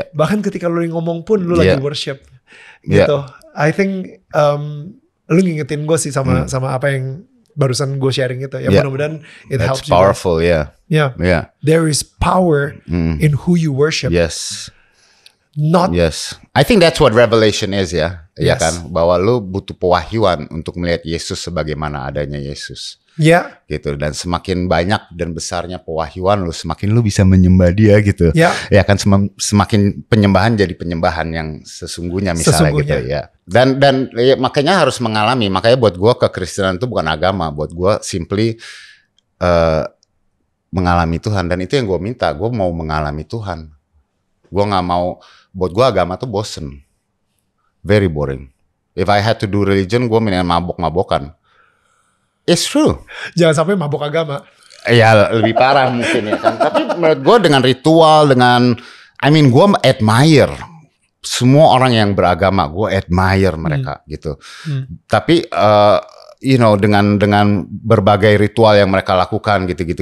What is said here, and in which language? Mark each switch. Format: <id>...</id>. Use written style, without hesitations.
<id>Bahkan ketika lo ngomong pun lo lagi worship. Gitu.</id> <en>I think</en> <id>lo ngingetin gue sih sama apa yang barusan gue sharing itu. Ya mudah-mudahan</id> <en>it helps you. That's powerful, yeah. There is power in who you worship. Yes. Yes. I think that's what revelation is, ya.</en> <id>Yes. Ya kan, bahwa lu butuh pewahyuan untuk melihat Yesus sebagaimana adanya Yesus. Gitu, dan semakin banyak dan besarnya pewahyuan lu, semakin lu bisa menyembah dia gitu. Ya kan, semakin penyembahan jadi penyembahan yang sesungguhnya misalnya gitu ya. Dan ya, makanya harus mengalami. Makanya buat gua kekristenan itu bukan agama, buat gua simply mengalami Tuhan, dan itu yang gua minta. Gua mau mengalami Tuhan. Gua nggak mau, buat gua agama tuh bosen.</id> <en>Very boring. If I had to do religion,</en> <id>gua mendingan mabok-mabokan.</id> <en>It's true.</en> <id>Jangan sampai mabok agama. Ya lebih parah mungkin ya kan. Tapi menurut gue dengan ritual, gue admire semua orang yang beragama, gue admire mereka gitu. Tapi dengan berbagai ritual yang mereka lakukan gitu.</id>